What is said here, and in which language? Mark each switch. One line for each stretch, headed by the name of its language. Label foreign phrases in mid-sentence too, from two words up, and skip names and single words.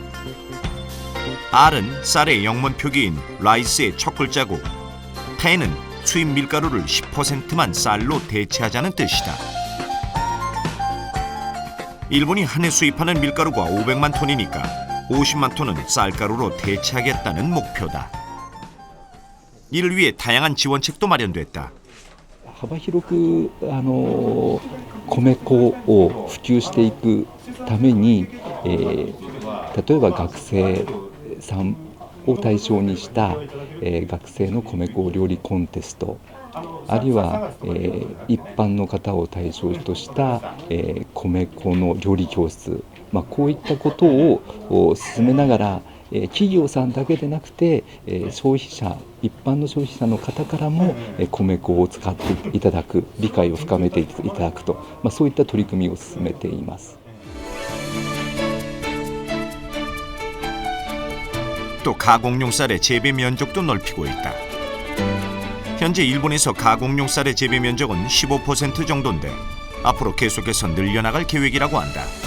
Korean: R은 쌀의 영문 표기인 라이스의 첫 글자고 10은 수입 밀가루를 10%만 쌀로 대체하자는 뜻이다. 일본이 한 해 수입하는 밀가루가 500만 톤이니까 50만 톤은 쌀가루로 대체하겠다는 목표다. 이를 위해 다양한 지원책도 마련됐다.
Japanese: 幅広く米粉を普及していくために、例えば学生さんを対象にした、学生の米粉料理コンテスト、あるいは、一般の方を対象とした、米粉の料理教室、こういったことを進めながら、企業さんだけでなくて、消費者、一般の消費者の方からも、米粉を使っていただく、理解を深めていただくと、そういった取り組みを進めています。
Korean: 또 가공용 쌀의 재배 면적도 넓히고 있다. 현재 일본에서 가공용 쌀의 재배 면적은 15% 정도인데 앞으로 계속해서 늘려나갈 계획이라고 한다.